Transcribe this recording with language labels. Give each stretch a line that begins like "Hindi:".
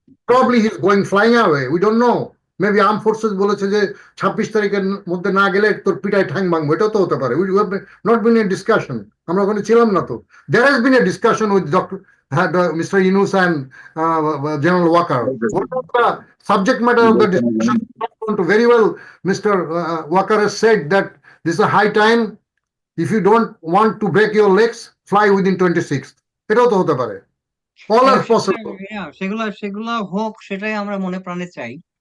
English: Probably he is going flying away, we don't know.
Bangla: Maybe arm forces বলেছে যে 26 তারিখের মধ্যে না গেলে তোর পিটায় ঠ্যাং ভাঙবো, এটাও তো হতে পারে।
English: we have not been a discussion,
Bangla: আমরা ওখানে ছিলাম না তো।
English: There has been a discussion with doctor mister Yunus and general Walker. Subject matter of the discussion very well. Mr. Walker has said that this is a high time. If you don't want to break your legs, fly within 26th.
Bangla: এটাও তো হতে পারে।
English: All are possible.
Bangla: সেগুলা সেগুলা হোক, সেটাই আমরা মনে প্রাণে চাই।